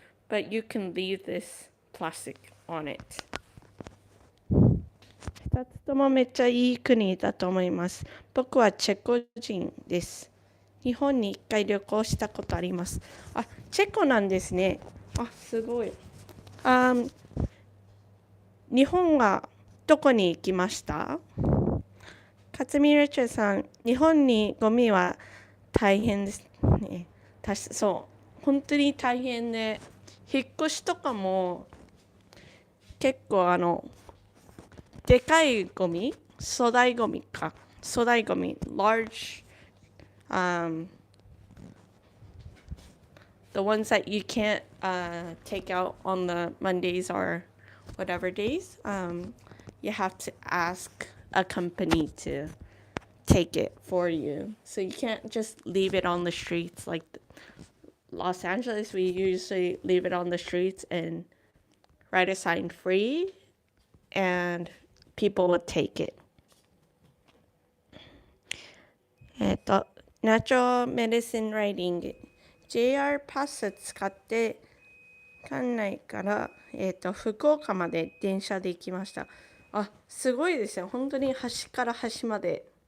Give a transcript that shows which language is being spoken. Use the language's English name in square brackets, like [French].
[English] But you can leave this plastic on it. [Japanese] 2つともめっちゃいい国だと思います。僕はチェコ人です。日本に1回旅行したことあります。あ、チェコなんですね。あ、すごい。日本はどこに行きました？勝見レチェさん、日本にゴミは大変ですね。そう、本当に大変で、引っ越しとかも結構でかいゴミ、粗大ゴミ、 [English] large, the ones that you can't take out on the Mondays or whatever days, you have to ask a company to take it for you. So you can't just leave it on the streets. Like Los Angeles, we usually leave it on the streets and write a sign free, and people would take it. [Japanese] ナチュラルメディシンライディング。JR パス使って館内から福岡まで電車で行きました。あ、すごいですよ。本当に端から端まで。